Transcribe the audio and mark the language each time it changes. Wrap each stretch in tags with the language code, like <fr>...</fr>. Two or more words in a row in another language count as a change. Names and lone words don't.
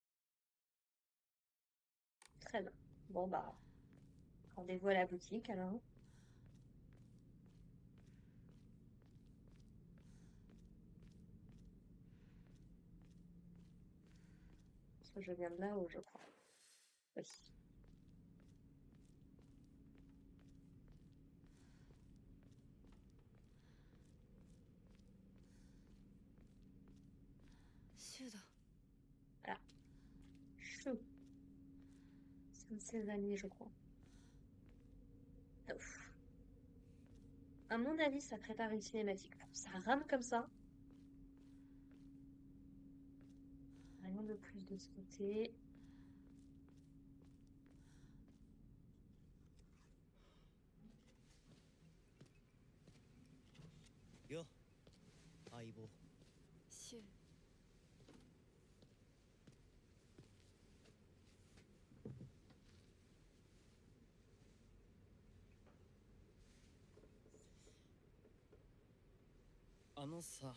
<fr>Très bien. Bon bah, rendez-vous à la boutique alors. Parce que je viens de là-haut, je crois. Oui.</fr> <ja>シュウだ。</ja> <fr>Voilà. Chou. C'est un de ses amis, je crois. Ouf. À mon avis, ça prépare une cinématique. Ça rame comme ça. Rien de plus de ce côté.</fr> <ja>Yo, 相棒。シュウ。あのさ。</ja>